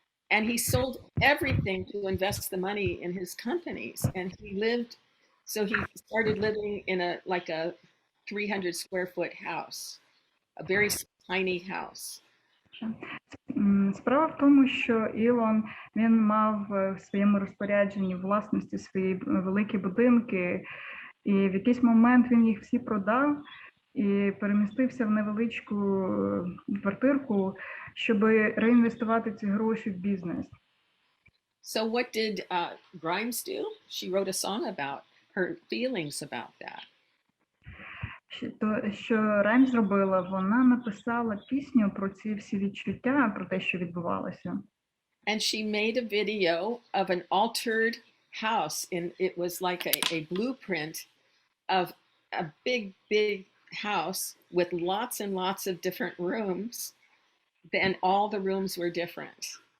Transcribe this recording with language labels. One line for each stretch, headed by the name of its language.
English: And he sold everything to invest the money in his companies. And he started living in a 300 square foot house, a very tiny house.
Ukrainian: Справа в тому, що Ілон, він мав в своєму розпорядженні власності свої великі будинки, і в якийсь момент він їх всі продав і перемістився в невеличку квартирку, щоб реінвестувати ці гроші в бізнес.
English: So what did Grimes do? She wrote a song about her feelings about that.
Ukrainian: Що Раймс зробила, вона написала пісню про ці всі відчуття, про те, що відбувалося.
English: And she made a video of an altered house, and it was like a blueprint of a big house with lots and lots of different rooms, and all the rooms were different.